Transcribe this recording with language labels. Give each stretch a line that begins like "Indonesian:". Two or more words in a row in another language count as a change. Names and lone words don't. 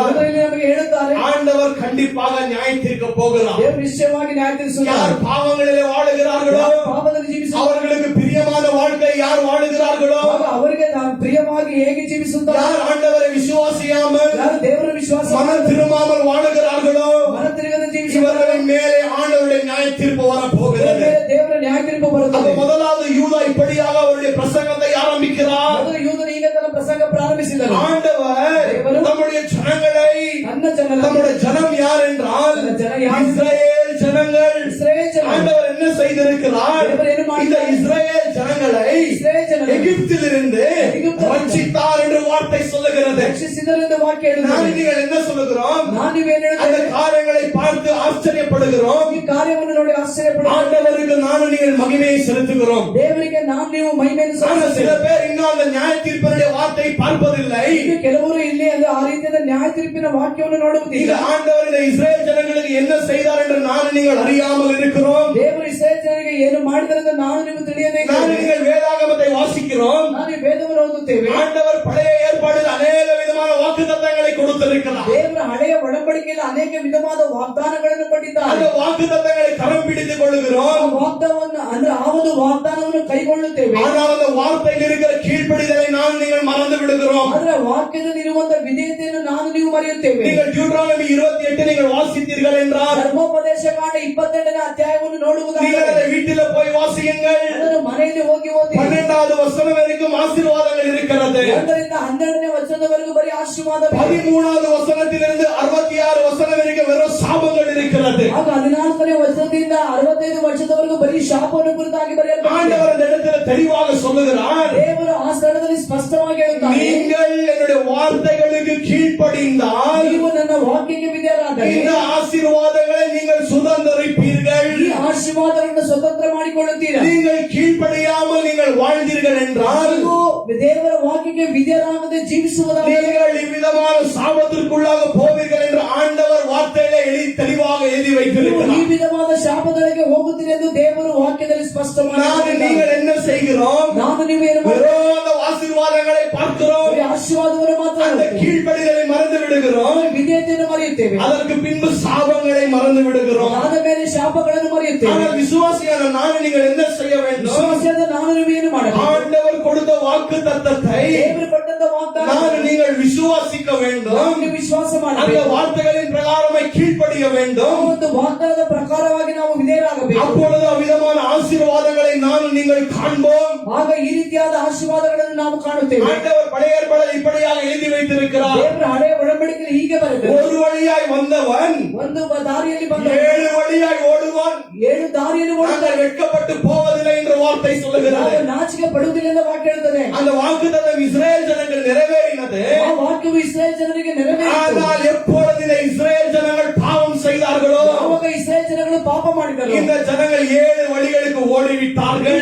Kannada: ಅದರಲ್ಲಿ ನಮಗೆ ಹೇಳುತ್ತಾರೆ,
Tamil: ஆண்டவர் கண்டிப்பாக நியாயத்திற்க போகிறார்.
Kannada: ದೇವರು ನಿಶ್ಚಯವಾಗಿ ನ್ಯಾಯ
Tamil: யார்
Kannada: ತೀರಿಸುತ್ತಾರೆ.
Tamil: பாவங்களிலே வாழுகிறார்களோ
Kannada: ಯಾರು ಪಾಪದಲ್ಲಿ ಜೀವಿಸುತ್ತಾರೆ,
Tamil: அவர்களுக்கு பிரியமான வாழ்க்கை யார் வாழுகிறார்களோ,
Kannada: ಆಗ ಅವರಿಗೆ ನಾನು ಪ್ರಿಯವಾಗಿ ಹೇಗೆ ಜೀವಿಸುತ್ತಾರೆ,
Tamil: யார் ஆண்டவரை விசுவாசியாமல்
Kannada: ಯಾರು ದೇವರ ವಿಶ್ವಾಸ
Tamil: மனம் திரும்பாமல் வாழுகிறார்களோ
Kannada: ಮನ ತಿರುಗದ ಜೀವಿಸುತ್ತಾರೆ,
Tamil: இவர்களின் மேலே ஆண்டவருடைய நியாய தீர்ப்பு வர போகிறது.
Kannada: ದೇವರ ನ್ಯಾಯ ತೀರ್ಪು
Tamil: அப்ப
Kannada: ಬರುತ್ತದೆ.
Tamil: முதலாவது யூதா இப்படியாக அவருடைய பிரசங்கத்தை ஆரம்பிக்கிறார்.
Kannada: ಮೊದಲು ಯೂದನು ಈಗ ತನ್ನ ಪ್ರಸಂಗ ಪ್ರಾರಂಭಿಸಿದರು.
Tamil: ஆண்டவர் நம்முடைய ஜனங்களை,
Kannada: ನನ್ನ ಜನರ,
Tamil: நம்முடைய ஜனம் யார் என்றால்
Kannada: ನನ್ನ ಜನ ಯಾರು?
Tamil: இஸ்ரவேல் ஜனங்கள்.
Kannada: ಇಸ್ರಾಯೇಲ್ ಜನ.
Tamil: ஆண்டவர் என்ன செய்திருக்கிறார்? தேவன் என்ன இந்த
Kannada: ಮಾಡಿದ್ದಾರೆ?
Tamil: இஸ்ரவேல் ஜனங்களை
Kannada: ಇಸ್ರಾಯೇಲ್ ಜನರು
Tamil: எகிப்திலிருந்து ரட்சித்தார் என்று வார்த்தை சொல்லுகிறது.
Kannada: ರಕ್ಷಿಸಿದರೆಂದು ವಾಕ್ಯ
Tamil: நான்
Kannada: ಹೇಳುತ್ತದೆ.
Tamil: நீங்கள் என்ன சொல்லுகிறோம்?
Kannada: ನಾನು ನೀವೇನು
Tamil: அந்த
Kannada: ಹೇಳುತ್ತೇವೆ?
Tamil: காரியங்களை பார்த்து ஆச்சரியப்படுகிறோம்.
Kannada: ಈ ಕಾರ್ಯವನ್ನು ನೋಡಿ ಆಶ್ಚರ್ಯಪಡುವ
Tamil: ஆண்டவருக்கு நானும் நீங்கள் மகிமையை செலுத்துகிறோம்.
Kannada: ದೇವರಿಗೆ ನಾವು ನೀವು ಮಹಿಮೆಯನ್ನು
Tamil: ஆனால் சில
Kannada: ಸಲ್ಲಿಸುತ್ತೇವೆ.
Tamil: பேர் இன்னும் அந்த நியாய தீர்ப்பினுடைய வார்த்தை பார்ப்பதில்லை.
Kannada: ಈಗ ಕೆಲವರು ಇಲ್ಲಿ ಅಂದ್ರೆ ಆ ರೀತಿಯ ನ್ಯಾಯ ತೀರ್ಪಿನ ವಾಕ್ಯವನ್ನು ನೋಡುವುದಿಲ್ಲ.
Tamil: இந்த ஆண்டவர் இந்த இஸ்ரேல் ஜனங்களுக்கு என்ன செய்தார் என்று நான் நீங்கள் அறியாமல் இருக்கிறோம்.
Kannada: ದೇವರು ಇಸ್ರಾಯೇಲ್ ಜನರಿಗೆ ಏನು ಮಾಡಿದರೆಂದು ನಾನು ನೀವು ತಿಳಿಯಬೇಕು.
Tamil: நான் நீங்கள் வேதாகமத்தை வாசிக்கிறோம்.
Kannada: ನಾವು ಈ ವೇದವನ್ನು ಓದುತ್ತೇವೆ.
Tamil: ஆண்டவர் பழைய ஏற்பாடில் அநேக விதமான வாக்குத்தத்தங்களை கொடுத்திருக்கிறார்.
Kannada: ದೇವರ ಹಳೆಯ ಒಡಂಬಡಿಕೆಯಲ್ಲಿ ಅನೇಕ ವಿಧವಾದ ವಾಗ್ದಾನಗಳನ್ನು ಕೊಟ್ಟಿದ್ದಾರೆ.
Tamil: அந்த வாக்குத்தத்தங்களை கரம் பிடித்துக்
Kannada: ಆ
Tamil: கொள்ளுகிறோம்.
Kannada: ವಾಗ್ದಾನವನ್ನು ಅಂದ್ರೆ ಆ ಒಂದು ವಾಗ್ದಾನವನ್ನು ಕೈಗೊಳ್ಳುತ್ತೇವೆ.
Tamil: ஆனால் அந்த வார்த்தையில் இருக்கிற கீழ்ப்படிதலை நான் நீங்கள் மறந்து விடுகிறோம்.
Kannada: ಆದ್ರೆ ವಾಕ್ಯದಲ್ಲಿ ಇರುವಂತಹ ವಿಧೇಯತೆಯನ್ನು ನಾನು ನೀವು ಮರೆಯುತ್ತೇವೆ.
Tamil: நீங்கள் டியூட்ரானமி 28 நீங்கள் வாசித்தீர்கள் என்றால்
Kannada: ಧರ್ಮೋಪದೇಶ ಕಾಂಡ 22ನೇ ಅಧ್ಯಾಯವನ್ನು
Tamil: நீங்கள்
Kannada: ನೋಡುವುದಾದರೆ
Tamil: அதை வீட்டில போய் வாசியுங்கள்.
Kannada: ಅದನ್ನು ಮನೆಯಲ್ಲಿ ಹೋಗಿ ಓದಿ.
Tamil: 12வது வசனம் வரைக்கும் ஆசீர்வாதங்கள் இருக்கிறது.
Kannada: 1ರಿಂದ 12ನೇ ವಚನದವರೆಗೂ ಬರೀ ಆಶೀರ್ವಾದ.
Tamil: 13வது வசனத்திலிருந்து
Kannada: ಆಗ 14ನೇ ವರ್ಷದಿಂದ 65 ವರ್ಷದವರೆಗೂ ಬರೀ ಶಾಪವನ್ನು ಕುರಿತಾಗಿ ಬರೆಯಲ್ಪಟ್ಟಿದೆ.
Tamil: ஆண்டவர் அந்த இடத்துல தெளிவாக சொல்லுகிறார்,
Kannada: ದೇವರು ಆ ಸ್ಥಳದಲ್ಲಿ ಸ್ಪಷ್ಟವಾಗಿ ಹೇಳುತ್ತಾರೆ,
Tamil: நீங்கள் என்னுடைய வார்த்தைகளுக்கு கீழ்ப்படிந்தால்
Kannada: ನೀವು ನನ್ನ ವಾಕ್ಯಕ್ಕೆ ವಿಧೇಯರಾದರೆ
Tamil: இந்த ஆசீர்வாதங்களை நீங்கள் சுதந்தரிப்பீர்கள்.
Kannada: ಈ ಆಶೀರ್ವಾದಗಳನ್ನು ಸ್ವತಂತ್ರ ಮಾಡಿಕೊಳ್ಳುತ್ತೀರಾ.
Tamil: நீங்கள் கீழ்ப்படியாமல் நீங்கள் வாழ்ந்தீர்கள் என்றால்
Kannada: ನೀವು ದೇವರ ವಾಕ್ಯಕ್ಕೆ ವಿಧೇಯರಾಗದೆ ಜೀವಿಸುವುದಾದರೆ
Tamil: நீங்கள் இவ்விதமான சாபத்திற்குள்ளாக போவீர்கள் என்று ஆண்டவர் வார்த்தையிலே தெளிவாக எழுதி
Kannada: ನೀವು ಈ
Tamil: வைத்திருக்கிறார்.
Kannada: ವಿಧವಾದ ಶಾಪದೊಳಗೆ ಹೋಗುತ್ತೀರಿ ಎಂದು ದೇವರು ವಾಕ್ಯದಲ್ಲಿ ಸ್ಪಷ್ಟವಾಗಿ
Tamil: நான் நீங்கள் என்ன செய்கிறோம்?
Kannada: ನಾನು ನೀವು ಏನು ಮಾಡುತ್ತೇವೆ?
Tamil: வெறும் அந்த ஆசீர்வாதங்களை பார்க்கிறோம்,
Kannada: ಬರೀ ಆಶೀರ್ವಾದವನ್ನು ಮಾತ್ರ
Tamil: அந்த
Kannada: ನೋಡುತ್ತೇವೆ.
Tamil: கீழ்ப்படிதலை மறந்து விடுகிறோம்,
Kannada: ವಿಧೇಯತೆಯನ್ನು ಮರೆಯುತ್ತೇವೆ.
Tamil: அதற்கு பின்பு சாபங்களை மறந்து விடுகிறோம்.
Kannada: ಅದಾದ ಮೇಲೆ ಶಾಪಗಳನ್ನು ಮರೆಯುತ್ತೇವೆ.
Tamil: ஆனால் விசுவாசியான நான் நீங்கள் என்ன செய்ய வேண்டும்?
Kannada: ವಿಶ್ವಾಸದ ನಾನು ನೀವು ಏನು ಮಾಡಬೇಕು?
Tamil: ஆண்டவர் கொடுத்த வாக்கு தத்தத்தை
Kannada: ದೇವರು ಕೊಟ್ಟಂತ ವಾಗ್ದಾನ
Tamil: நான் நீங்கள் விசுவாசிக்க வேண்டும்.
Kannada: ನೀವು ವಿಶ್ವಾಸ
Tamil: அந்த
Kannada: ಮಾಡಬೇಕು.
Tamil: வார்த்தைகளின் பிரகாரமாய் கீழ்ப்படிய
Kannada: ಆ
Tamil: வேண்டும்.
Kannada: ಒಂದು ವಾಗ್ದಾನದ ಪ್ರಕಾರವಾಗಿ ನಾವು ವಿಧೇಯರಾಗಬೇಕು.
Tamil: அப்பொழுது அவ்விதமான ஆசீர்வாதங்களை நான் நீங்கள் காண்போம்.
Kannada: ಆಗ ಈ ರೀತಿಯಾದ ಆಶೀರ್ವಾದಗಳನ್ನು ನಾವು ಕಾಣುತ್ತೇವೆ.
Tamil: ஆண்டவர் பழைய ஏற்பாடில் இப்படியாக எழுதி வைத்திருக்கிறார்,
Kannada: ದೇವರ ಹಳೆಯ ಒಡಂಬಡಿಕೆಯಲ್ಲಿ ಹೀಗೆ ಬರೆದರು,
Tamil: ஒரு வழியாய் வந்தவன்
Kannada: ಒಂದು ದಾರಿಯಲ್ಲಿ ಬಂದ
Tamil: 7 வழியாய் ஓடுவான்,
Kannada: 7 ದಾರಿಯಲ್ಲಿ ಓಡುತ್ತಾರೆ.
Tamil: நாங்கள் வெட்கப்பட்டு போவதில்லை என்ற வார்த்தை சொல்லுகிறது.
Kannada: ನಾವು ನಾಚಿಕೆ ಪಡುವುದಿಲ್ಲ ಎಂದು ವಾಕ್ಯ ಹೇಳುತ್ತದೆ.
Tamil: அந்த வாக்குத்தத்தம் இஸ்ரேல் ஜனங்கள் நிறைவேறினது.
Kannada: ಆ ವಾಕ್ಯವು ಇಸ್ರಾಯೇಲ್ ಜನರಿಗೆ ನೆರವೇರಿತು.
Tamil: ஆனால் எப்பொழுது இந்த இஸ்ரேல் ஜனங்கள் பாவம் செய்தார்களோ
Kannada: ಯಾವಾಗ ಇಸ್ರಾಯೇಲ್ ಜನಗಳು ಪಾಪ ಮಾಡಿದರು,
Tamil: இந்த ஜனங்கள் 7 வழிகளுக்கு ஓடிவிட்டார்கள்.